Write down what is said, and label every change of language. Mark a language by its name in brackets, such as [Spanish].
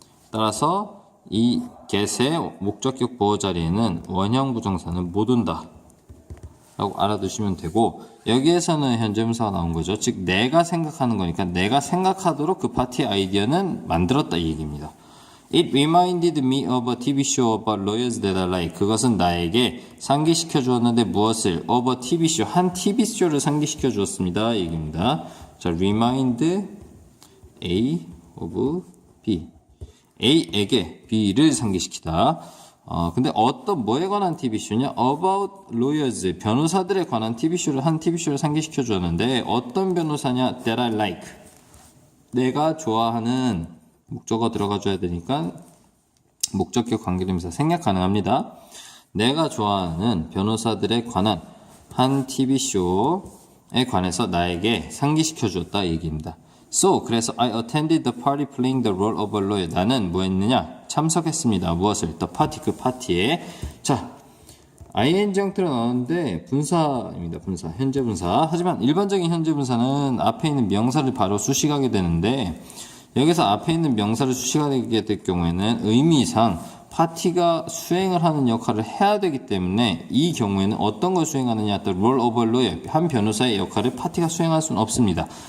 [Korean] 따라서 이 get의 목적격 보어 자리에는 원형 부정사는 못 온다 라고 알아두시면 되고, 여기에서는 현재 분사가 나온 거죠. 즉 내가 생각하는 거니까 내가 생각하도록 그 파티의 아이디어는 만들었다 이 얘기입니다. [English] It reminded me of a TV show about lawyers that I like. [Korean] 그것은 나에게 상기시켜 주었는데 무엇을? [English] Of a TV show. [Korean] 한 TV쇼를 상기시켜 주었습니다. 이 얘기입니다. 자, remind A of B. A에게 B를 상기시키다. 근데 어떤 뭐에 관한 TV쇼냐? [English] About lawyers. [Korean] 변호사들에 관한 TV쇼를 한 TV쇼를 상기시켜 주었는데 어떤 변호사냐? [English] That I like. [Korean] 내가 좋아하는 목적어 들어가줘야 되니까 목적격 관계대명사 생략 가능합니다. 내가 좋아하는 변호사들에 관한 한 TV쇼에 관해서 나에게 상기시켜 주었다 이 얘기입니다. [English] So, [Korean] 그래서 [English] I attended the party playing the role of a lawyer. [Korean] 나는 뭐 했느냐? 참석했습니다. 무엇을? [English] The party, [Korean] 그 파티에. 자, ing 형태로 나오는데 분사입니다. 분사, 현재 분사. 하지만 일반적인 현재 분사는 앞에 있는 명사를 바로 수식하게 되는데 여기서 앞에 있는 명사를 수식하게 될 경우에는 의미상 파티가 수행을 하는 역할을 해야 되기 때문에 이 경우에는 어떤 걸 수행하느냐, [English] the role of a lawyer, [Korean] 한 변호사의 역할을 파티가 수행할 수는 없습니다.